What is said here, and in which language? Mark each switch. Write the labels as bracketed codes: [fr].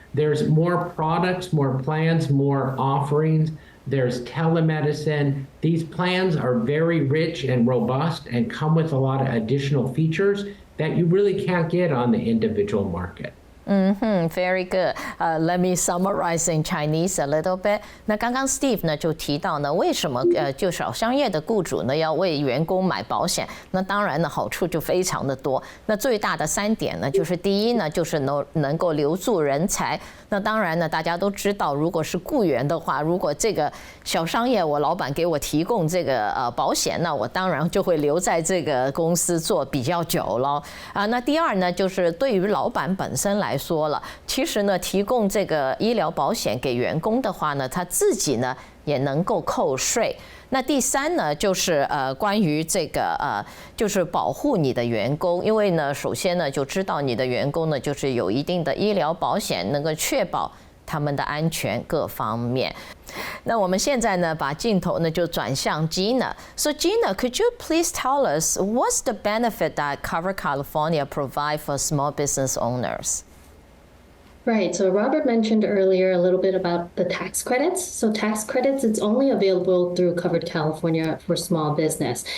[en] There's more products, more plans, more offerings. There's telemedicine. These plans are very rich and robust and come with a lot of additional features that you really can't get on the individual market. Very good. Let me summarize in Chinese a little bit. [zh] 那刚刚 Steve 呢就提到呢，为什么就小商业的雇主呢要为员工买保险？那当然呢好处就非常的多。那最大的3点呢，就是第一呢就是能够留住人才。那当然呢大家都知道，如果是雇员的话，如果这个小商业我老板给我提供这个保险，那我当然就会留在这个公司做比较久了啊。那第二呢就是对于老板本身来说了，其实呢，提供这个医疗保险给员工的话呢，他自己呢也能够扣税。那第3呢，就是关于这个就是保护你的员工，因为呢，首先呢就知道你的员工呢就是有一定的医疗保险，能够确保他们的安全各方面。那我们现在呢，把镜头呢就转向 Gina. [en] So Gina, could you please tell us what's the benefit that Cover California provide for small business owners? Right. So Robert mentioned earlier a little bit about the tax credits. So tax credits, it's only available through Covered California for small business.